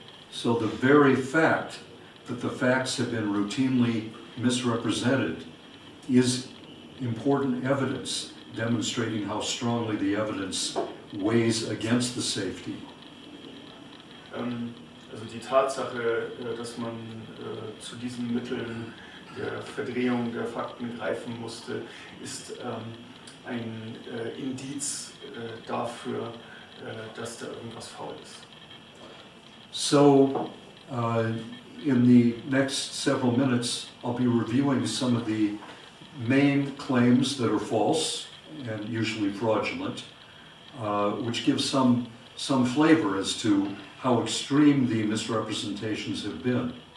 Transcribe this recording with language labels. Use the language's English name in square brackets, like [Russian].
[English] So the very fact that the facts have been routinely misrepresented is important evidence demonstrating how strongly the evidence weighs against the safety. [German] Also die Tatsache, dass man zu diesen Mitteln der Verdrehung der Fakten greifen musste, ist ein Indiz dafür, dass da irgendwas faul ist. [English] So, in the next several minutes, I'll be reviewing some of the main claims that are false and usually fraudulent, which gives some flavor as to how extreme the misrepresentations have been.